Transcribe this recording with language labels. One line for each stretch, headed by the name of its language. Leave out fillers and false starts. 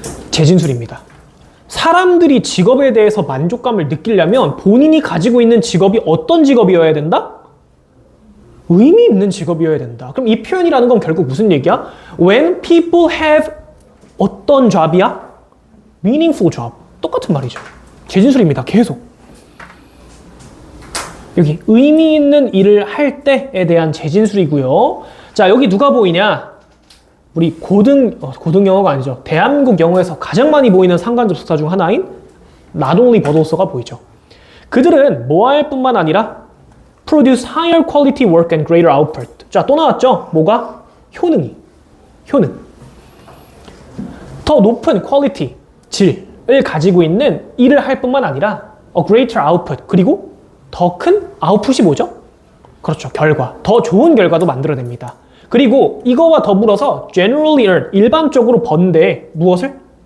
Korean: 재진술입니다. 사람들이 직업에 대해서 만족감을 느끼려면 본인이 가지고 있는 직업이 어떤 직업이어야 된다? 의미 있는 직업이어야 된다. 그럼 이 표현이라는 건 결국 무슨 얘기야?
English: When people have 어떤 job이야?
Korean: meaningful job. 똑같은 말이죠. 재진술입니다. 계속. 여기 의미 있는 일을 할 때에 대한 재진술이고요. 자, 여기 누가 보이냐? 우리 고등 영어가 아니죠. 대한민국 영어에서 가장 많이 보이는 상관접속사 중 하나인 not only but also가 보이죠.
English: 그들은 뭐 할 뿐만 아니라 produce higher quality work and greater output.
Korean: 자, 또 나왔죠? 뭐가? 효능. 더 높은 quality, 질을 가지고 있는 일을 할 뿐만 아니라 a greater output, 그리고 더 큰 아웃풋이 뭐죠? 그렇죠. 결과. 더 좋은 결과도 만들어냅니다. 그리고 이거와 더불어서 generally earn, 일반적으로 번데 무엇을?